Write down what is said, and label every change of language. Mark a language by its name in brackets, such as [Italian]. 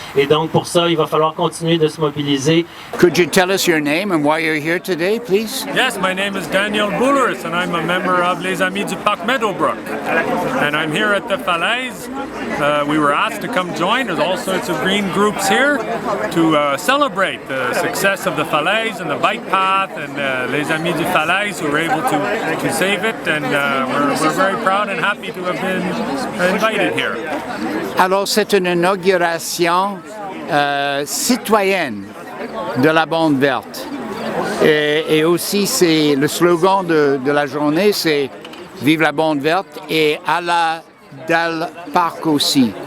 [French] Et donc pour ça, il va falloir continuer de se mobiliser. [English] Could you tell us your name and why you're here today, please? Yes, my name is Daniel Boulers and I'm a member of Les Amis du Parc Meadowbrook. And I'm here at the Falaise. We were asked to come join. There's all sorts of green groups here to celebrate the success of the Falaise and the bike path and Les Amis du Falaise who were able to save it, and we're very proud and happy to have been invited here. [French] Alors, c'est une inauguration citoyenne de la bande verte. Et aussi, c'est le slogan de la journée, c'est « Vive la bande verte » et « à la Dalle Park » aussi.